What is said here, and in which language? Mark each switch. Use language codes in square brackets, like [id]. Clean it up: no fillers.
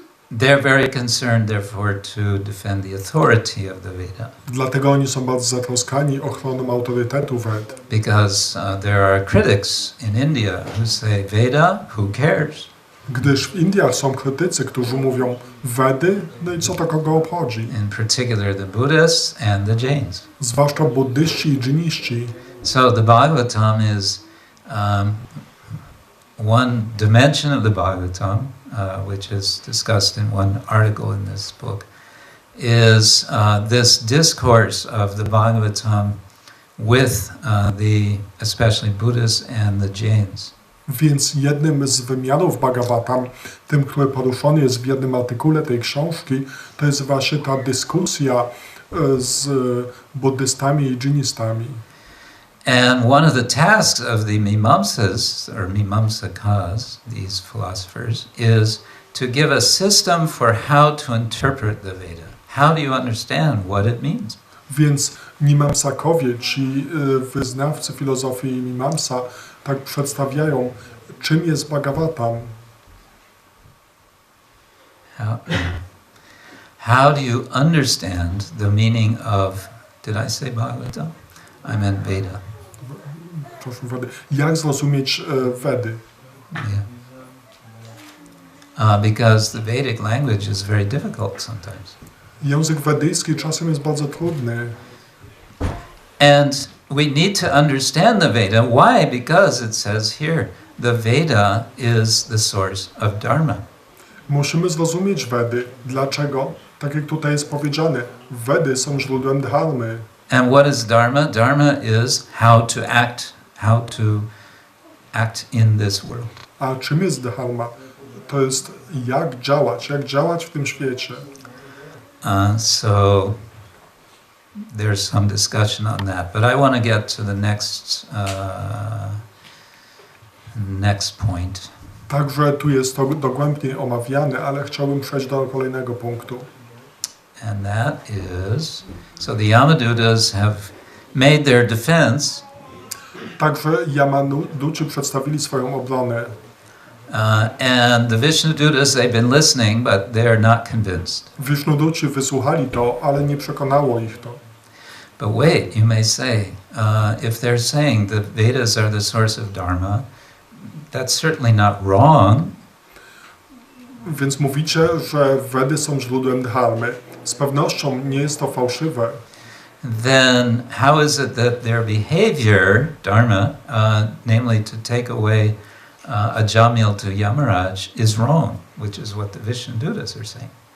[en] They're very concerned, therefore, to defend the authority of the Veda. [pl] Dlatego oni są bardzo zatroskani ochroną autorytetu Ved. [en] Because there are critics in India who say, Veda, who cares? [pl] Gdyż w Indiach są krytycy, którzy mówią Vedy, no i co to kogo obchodzi? [en] In particular the Buddhists and the Jains. [pl] Zwłaszcza buddyści i dżiniści. [en] So the Bhagavatam is one dimension of the Bhagavatam, which is discussed in one article in this book, is this discourse of the Bhagavatam with the especially Buddhists and the Jains. [pl] Więc jednym z wymiarów Bhagavatam, tym, który poruszony jest w jednym artykule tej książki, to jest właśnie ta dyskusja z buddystami i dżinistami. [en] And one of the tasks of the Mimamsas, or Mimamsakas, these philosophers, is to give a system for how to interpret the Veda. How do you understand what it means? [pl] Więc Mimamsakowie, ci wyznawcy filozofii Mimamsa, tak przedstawiają, czym jest Bhagavatam. [en] How do you understand the meaning of, did I say Bhagavatam? I meant Veda. [pl] Jak zrozumieć Vedy? [en] Yeah. Because the Vedic language is very difficult sometimes. [pl] Język wedyjski czasem jest bardzo trudny. [en] And we need to understand the Veda. Why? Because it says here, the Veda is the source of Dharma. [pl] Musimy zrozumieć Vedy. Dlaczego? Tak jak tutaj jest powiedziane, Vedy są źródłem dharmy. [en] And what is Dharma? Dharma is how to act in this world. [pl] A czym jest dharma? To jest jak działać w tym świecie. [en] So there's some discussion on that, but I want to get to the next point. [pl] Także tu jest to dogłębnie omawiane, ale chciałbym przejść do kolejnego punktu. [en] And that is, so the Yamadutas have made their defense. [pl] Także Yamaduci przedstawili swoją obronę. [en] And the Vishnudutas, they've been listening, but they're not convinced. [pl] Vishnuduci wysłuchali to, ale nie przekonało ich to. [en] But wait, you may say, if they're saying the Vedas are the source of Dharma, that's certainly not wrong. [pl] Więc mówicie, że Vedy są źródłem dharmy. Z pewnością nie jest to fałszywe. [en] Then how is it that their behavior, dharma, namely to take away a jamil to Yamaraj, is wrong, which is what the Vishnudutas are saying?